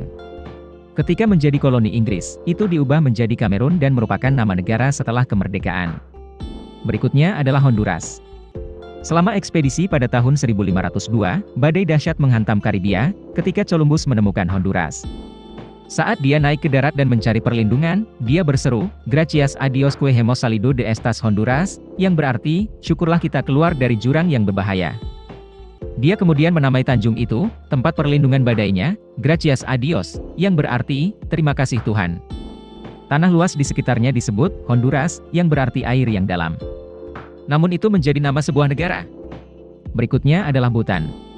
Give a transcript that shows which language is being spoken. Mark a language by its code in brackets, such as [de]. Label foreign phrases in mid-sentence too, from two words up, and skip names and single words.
[id] Ketika menjadi koloni Inggris, itu diubah menjadi Kamerun dan merupakan nama negara setelah kemerdekaan. Berikutnya adalah Honduras. Selama ekspedisi pada tahun 1502, badai dahsyat menghantam Karibia, ketika Columbus menemukan Honduras. Saat dia naik ke darat dan mencari perlindungan, dia berseru, [es] "Gracias a Dios que hemos salido de estas Honduras," [id] yang berarti, syukurlah kita keluar dari jurang yang berbahaya. Dia kemudian menamai tanjung itu, tempat perlindungan badainya, Gracias a Dios, yang berarti, terima kasih Tuhan. Tanah luas di sekitarnya disebut Honduras, yang berarti air yang dalam. Namun itu menjadi nama sebuah negara. Berikutnya adalah Bhutan.